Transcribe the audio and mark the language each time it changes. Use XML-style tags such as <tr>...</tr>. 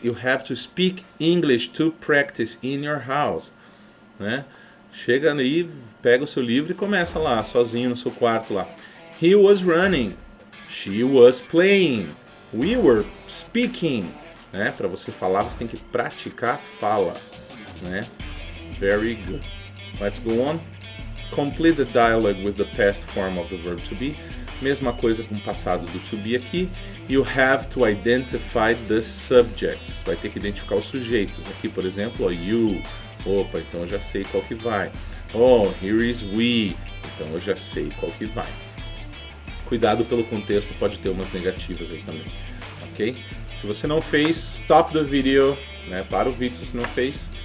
<en>You have to speak English to practice in your house, né?</en> <pt>Chega aí, pega o seu livro e começa lá, sozinho no seu quarto lá.</pt> <en>He was running. She was playing. We were speaking.</en> <pt>né? Para você falar, você tem que praticar a fala, né?</pt> <en>Very good. Let's go on. Complete the dialogue with the past form of the verb to be.</en> <pt>Mesma coisa com o passado do to be aqui.</pt> <en>You have to identify the subjects.</en> <pt>Vai ter que identificar os sujeitos. Aqui, por exemplo, you. Opa, então eu já sei qual que vai.</pt> <en>Oh, here is we.</en> <pt>Então eu já sei qual que vai. Cuidado pelo contexto, pode ter umas negativas aí também. Ok? Se você não fez,</pt> <en>stop the video.</en> <pt>Né? Para o vídeo se você não fez.</pt>